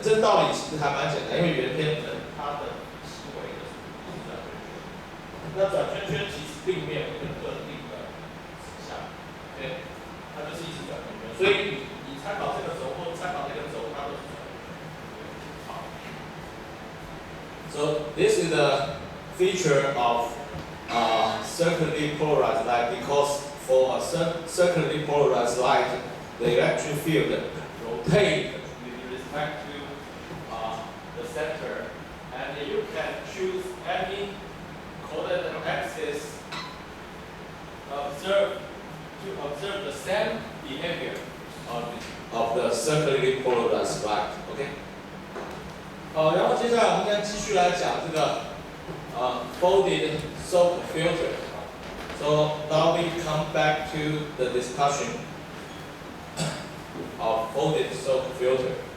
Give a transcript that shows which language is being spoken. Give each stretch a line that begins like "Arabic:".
Chinese: 这道理其实还蛮简单，因为圆偏振它的行为的是转圈圈，那转圈圈其实并没有一个特定的指向，对，它就是一直转圈圈。所以你参考这个轴或参考那个轴，它都是转圈圈。
English: 好 ，So this is the feature of circularly polarized light because for a circularly polarized light, the electric field rotates with respect to the center, and you can choose any coordinate axis to observe the same behavior of the circularly polarized light. OK.
Chinese: 然后接下来我们应该继续来讲这个folded soap filter.
English: So now we come back to the discussion of folded soap filter.